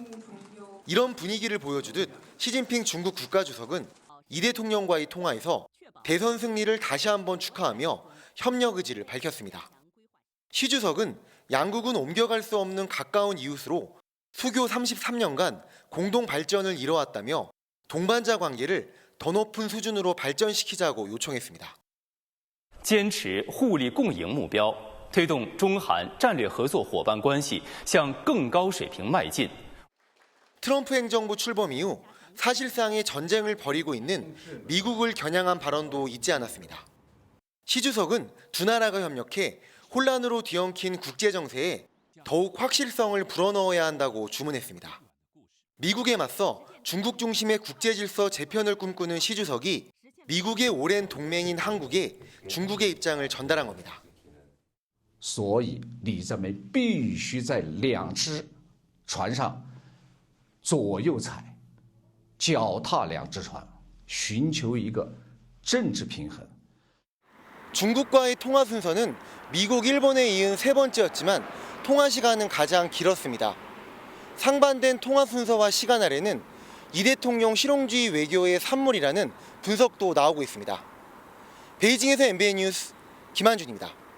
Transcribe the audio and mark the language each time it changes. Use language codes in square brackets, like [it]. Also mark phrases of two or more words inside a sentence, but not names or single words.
[ko] 이런 분위기를 보여주듯 시진핑 중국 국가주석은 이 대통령과의 통화에서 대선 승리를 다시 한번 축하하며 협력 의지를 밝혔습니다. 시 주석은 양국은 옮겨갈 수 없는 가까운 이웃으로 수교 33년간 공동 발전을 이뤄왔다며 동반자 관계를 더 높은 수준으로 발전시키자고 요청했습니다. [zh] 坚持互利共赢目标，推动中韩战略合作伙伴关系向更高水平迈进。 [ko] 트럼프 행정부 출범 이후 사실상의 전쟁을 벌이고 있는 미국을 겨냥한 발언도 잊지 않았습니다. 시 주석은 두 나라가 협력해 혼란으로 뒤엉킨 국제 정세에 더욱 확실성을 불어넣어야 한다고 주문했습니다. 미국에 맞서 중국 중심의 국제 질서 재편을 꿈꾸는 시 주석이 미국의 오랜 동맹인 한국에 중국의 입장을 전달한 겁니다. [zh] 所以李在梅必须在两只船上左右踩，脚踏两只船，寻求一个政治平衡。 [ko] 중국과의 통화 순서는 미국, 일본에 이은 세 번째였지만 통화 시간은 가장 길었습니다. 상반된 통화 순서와 시간 아래는 이 대통령 실용주의 외교의 산물이라는 분석도 나오고 있습니다. 베이징에서 MBN 뉴스 김한준입니다.